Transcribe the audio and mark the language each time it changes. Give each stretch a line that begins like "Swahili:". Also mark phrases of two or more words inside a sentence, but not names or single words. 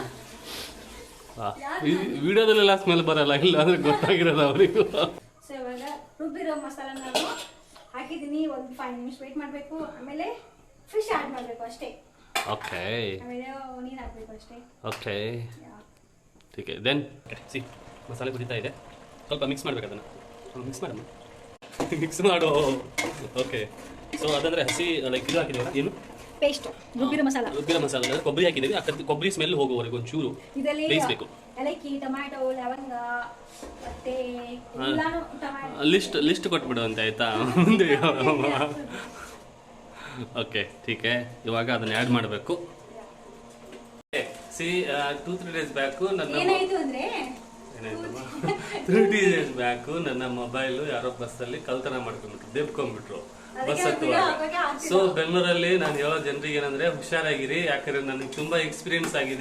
Kannada: ವಿಡಿಯೋದಲ್ಲೆಲ್ಲ ಸ್ಮೆಲ್ ಬರಲ್ಲ, ಇಲ್ಲ ಅಂದ್ರೆ ಗೊತ್ತಾಗಿರೋದು ಅವರಿಗೂ. ಸೊ ಇವಾಗ ರುಬ್ಬಿರೋ ಮಸಾಲ ನಾನು ಹಾಕಿದ್ದೀನಿ. ಒಂದು 5 ನಿಮಿಷ ವೇಟ್ ಮಾಡಬೇಕು. ಆಮೇಲೆ
English: fish add
Kannada: ಮಾಡಬೇಕು ಅಷ್ಟೇ. ಓಕೆ, ಆಮೇಲೆ ನೀರು ಹಾಕಬೇಕು ಅಷ್ಟೇ.
Hindi: ಓಕೆ ठीक है.
English: then see
Kannada: ಮಸಾಲೆ ಕುದೀತಾ ಇದೆ, ಸ್ವಲ್ಪ ಮಿಕ್ಸ್ ಮಾಡ್ಬೇಕು ಅದನ್ನು. ಮಿಕ್ಸ್ ಮಾಡಮ್ಮ, ಮಿಕ್ಸ್ ಮಾಡು.
English: okay, so
Kannada: ಅದಂದ್ರೆ ಹಸಿ ಲೈಕ್ ಇದು ಹಾಕಿದ್ದೀವಲ್ಲ, ಏನು ಪೇಸ್ಟ್ ರುಬ್ಬಿರೋ ಮಸಾಲ. ರುಬ್ಬಿರೋ ಮಸಾಲ ಅಂದರೆ ಕೊಬ್ಬರಿ ಹಾಕಿದ್ದೀವಿ. ಆ ಕೊಬ್ಬರಿ ಸ್ಮೆಲ್ ಹೋಗೋವರೆಗೆ ಒಂಚೂರು ಇದರಲ್ಲಿ ಬೇಯಿಸಬೇಕು. ಏಲಕ್ಕಿ, ಟೊಮ್ಯಾಟೊ, ಲವಂಗ ಮತ್ತೆ ಎಲ್ಲಾನು ಟೊಮ್ಯಾಟೊ ಲಿಸ್ಟ್ ಕೊಟ್ಬಿಡು ಅಂತ ಆಯ್ತಾ ಮುಂದೆ. ಓಕೆ
Hindi: ठीक है.
Kannada: ಇವಾಗ ಅದನ್ನ ಆ್ಯಡ್ ಮಾಡಬೇಕು.
English: see 2-3 days back
Kannada: ನನ್ನ ಏನಾಯ್ತು ಅಂದ್ರೆ
English: 3 days back
Kannada: ನನ್ನ ಮೊಬೈಲು ಯಾರೋ ಬಸ್ಸಲ್ಲಿ ಕಳ್ತನ ಮಾಡ್ಕೊಂಡ್ಬಿಟ್ರು, ದೇಬ್ಕೊಂಡ್ಬಿಟ್ರು ಬಸ್ ಹತ್ತುವಾಗ. ಸೊ ಬೆಂಗಳೂರಲ್ಲಿ ನಾನು ಹೇಳೋ ಜನರಿಗೆ ಏನಂದ್ರೆ ಹುಷಾರಾಗಿರಿ, ಯಾಕಂದ್ರೆ ನನಗೆ ತುಂಬಾ ಎಕ್ಸ್ಪೀರಿಯನ್ಸ್ ಆಗಿದೆ.